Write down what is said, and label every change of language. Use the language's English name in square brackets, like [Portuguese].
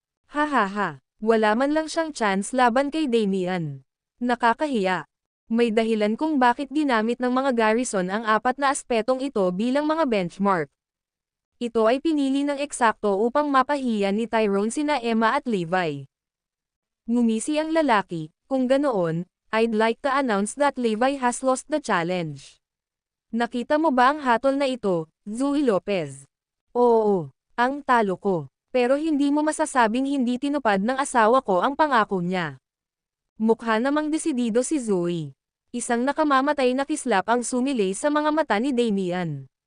[Filipino] Hahaha, wala man lang siyang chance laban kay Damien. Nakakahiya. May dahilan kung bakit ginamit ng mga garrison ang apat na aspetong ito bilang mga benchmark. Ito ay pinili ng eksakto upang mapahiya ni Tyrone sina Emma at Levi. Ngumisi ang lalaki, kung ganoon, [English] I'd like to announce that Levi has lost the challenge. [Filipino] Nakita mo ba ang hatol na ito, Zoe Lopez? Oo, ang talo ko. Pero hindi mo masasabing hindi tinupad ng asawa ko ang pangako niya. Mukha namang desidido si Zoe. Isang nakamamatay na kislap ang sumilay sa mga mata ni Damian.